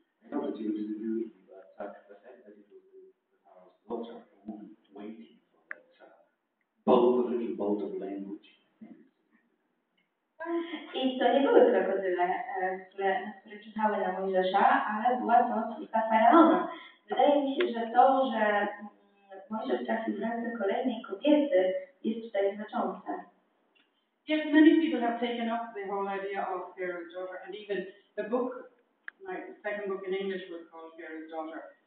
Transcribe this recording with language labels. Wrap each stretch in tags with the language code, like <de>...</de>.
<en>Not that he was abused, but the fact that it was the Pharaoh's daughter, a woman waiting for that little bolt of language.</en> <pl>I to nie były krokodyle, które czyhały na Mojżesza, ale była to córka Faraona. Wydaje mi się, że to, że Mojżesz trafił w ręce kolejnej kobiety, jest tutaj znaczące.</pl> <en>Yes, many people have taken up the whole idea of Pharaoh's daughter, and even the book. My second book in English was called Pharaoh's Daughter.</en>